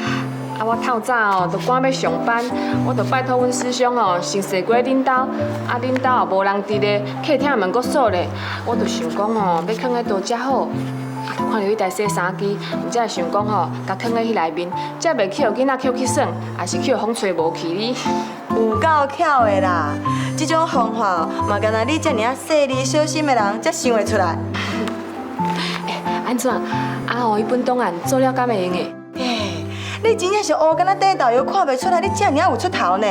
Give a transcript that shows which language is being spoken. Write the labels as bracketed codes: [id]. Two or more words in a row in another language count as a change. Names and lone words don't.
[nan] 我透早就赶要上班，我就拜托阮师兄先踅过恁兜，恁兜也无人伫咧，客厅门阁锁咧，我就想讲要放在倒才好。就看到迄台洗衫机，毋才会想讲甲放在迄内面，才袂去互囡仔捡去耍，也是去互风吹无去哩。有够巧的啦！这种方法嘛，敢若你遮尔细腻小心的人才想会出来。安怎？迄本档案做了敢会用的？你真正是乌敢若地豆油，看袂出来你遮尔有出头呢。